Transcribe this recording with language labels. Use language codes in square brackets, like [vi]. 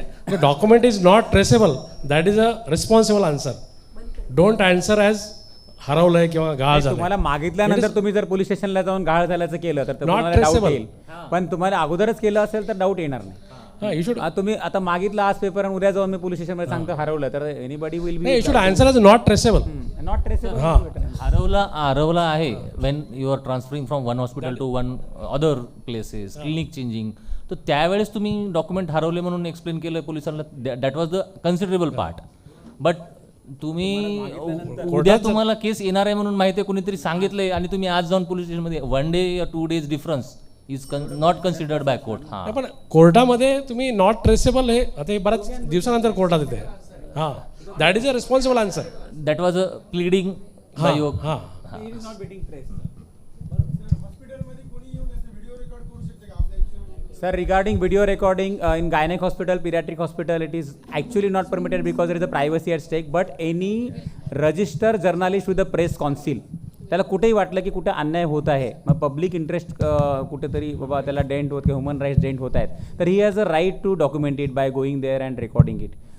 [en] The document is not traceable. That is a responsible answer. Don't answer as [mr] हरवलंय किंवा गहाळ झालं. तुम्हाला मागितल्यानंतर तुम्ही जर पोलीस स्टेशनला जाऊन गहाळ झाल्याचं केलं तर तुम्हाला डाऊट येईल, पण तुम्हाला अगोदरच केलं असेल तर डाऊट येणार नाही. तुम्ही आता मागितलं आज पेपर आणि उद्या जाऊन मी पोलीस स्टेशन मध्ये सांगतो हरवलं तर [en] Anybody will be. You should answer as not traceable. Not traceable. [mr] हरवला आहे [en] when you are transferring from one hospital to one other places, [mr] clinic changing, तर त्यावेळेस तुम्ही डॉक्युमेंट हरवले म्हणून एक्सप्लेन केलं पोलिसांना, [en] That was the considerable part. [mr] But तुम्ही उद्या तुम्हाला केस येणार आहे म्हणून माहिती आहे, कुणीतरी सांगितलंय आणि तुम्ही आज जाऊन पोलीस स्टेशनमध्ये [en] 1 day or 2 days difference is not considered by court. हां [mr] पण कोर्टामध्ये तुम्ही [en] not traceable [mr] हे आता हे बऱ्याच दिवसानंतर कोर्टात येते. [en] हां that is a responsible answer. That was a pleading by your. हां Sir, regarding video recording in gynec hospital, pediatric hospital, it is actually not permitted because there is a privacy at stake. But any registered journalist with the press council, [mr] त्याला कुठेही वाटलं की कुठे अन्याय होत आहे, मग पब्लिक इंटरेस्ट कुठेतरी बाबा त्याला डेंट होत किंवा ह्युमन राईट्स डेंट होत आहेत, तर [en] He has a right to document it by going there and recording it.